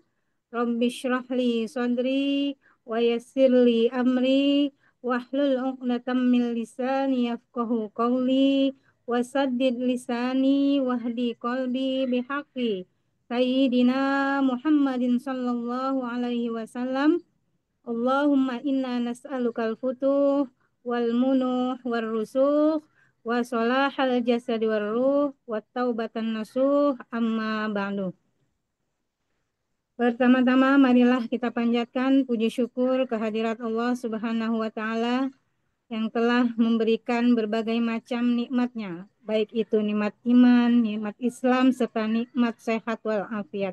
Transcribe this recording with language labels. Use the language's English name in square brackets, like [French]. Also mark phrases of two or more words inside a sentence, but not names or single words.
[Arabic] رب اشرح لي صدري ويسر لي أمري واحلل عقدة من لساني يفقهوا قولي وسدد لساني واهد قلبي بحق سيدنا محمد صلى الله عليه وسلم. اللهم إنا نسألك الفتوح والمنوح والرسوخ وصلاح الجسد والروح وتوبة نصوحا أما بعد. [Indonesian] Pertama-tama marilah kita panjatkan puji syukur kehadirat Allah [Arabic] سبحانه وتعالى [Indonesian] yang telah memberikan berbagai macam nikmatnya, baik itu nikmat iman, nikmat Islam serta nikmat sehat walafiat.